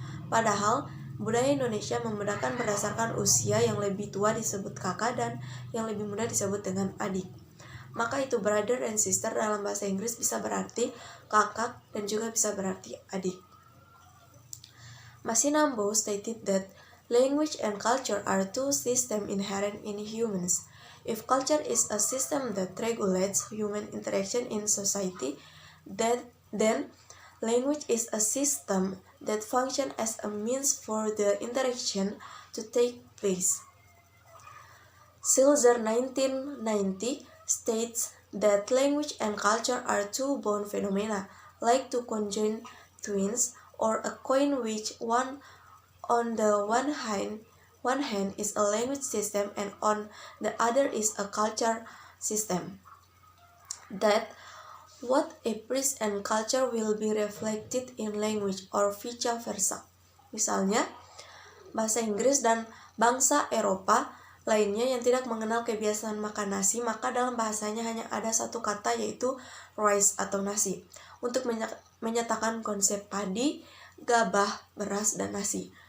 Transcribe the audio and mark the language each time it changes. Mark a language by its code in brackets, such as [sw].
[id] Padahal, budaya Indonesia membedakan berdasarkan usia, yang lebih tua disebut kakak dan yang lebih muda disebut dengan adik. Maka itu [en] brother and sister [id] dalam bahasa Inggris bisa berarti kakak dan juga bisa berarti adik. [en] Masinambo stated that language and culture are two systems inherent in humans. If culture is a system that regulates human interaction in society, then language is a system that functions as a means for the interaction to take place. Silzer 1990 states that language and culture are two bound phenomena, like two conjoined twins, or a coin which on the one hand is a language system and on the other is a culture system. That what a priest and culture will be reflected in language or vice versa. [id] Misalnya, bahasa Inggris dan bangsa Eropa lainnya yang tidak mengenal kebiasaan makan nasi, maka dalam bahasanya hanya ada satu kata, yaitu rice atau nasi, untuk menyatakan konsep padi, gabah, beras, dan nasi.